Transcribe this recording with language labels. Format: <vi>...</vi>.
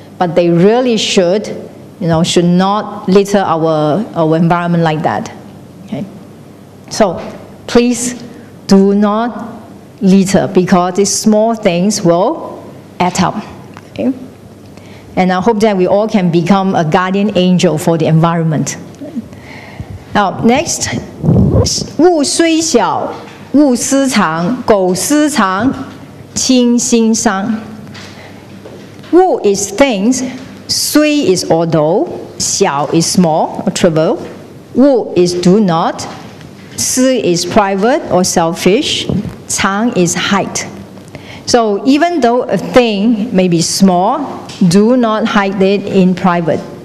<en>But they really should, should not litter our environment like that. Okay? So please do not litter, because these small things will add up. Okay? And I hope that we all can become a guardian angel for the environment. Now, next,</en> <zh>物虽小，勿私藏；苟私藏，亲心伤。</zh> <en>物 is things, 虽 is although, 小 is small or trivial, 勿 is do not, 私 is private or selfish, 藏 is hide. So even though a thing may be small, do not hide it in private.</en>